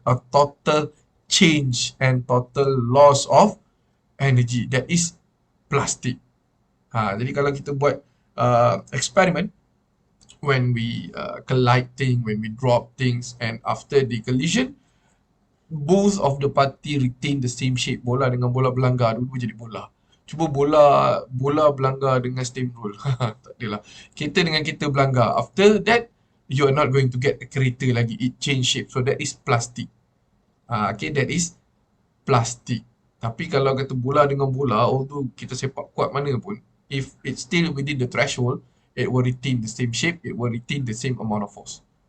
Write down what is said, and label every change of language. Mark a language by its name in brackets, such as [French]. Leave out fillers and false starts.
[English] A total change and total loss of energy. That is plastic. [Malay] Jadi kalau kita buat experiment, [English] when we collide things, when we drop things, and after the collision, both of the party retain the same shape. [Malay] Bola dengan bola belanggar, dua-dua jadi bola. Cuba bola belanggar dengan steamroll. Tak adalah. Kereta dengan kereta belanggar. [English] After that, you are not going to get a [Malay] kereta lagi. [English] It change shape. So that is plastic. Okay, that is plastic. [Malay] Tapi kalau kata bola dengan bola, [English] although [Malay] kita sepak kuat mana pun, [English] if it's still within the threshold, it will retain the same shape, it will retain the same amount of force.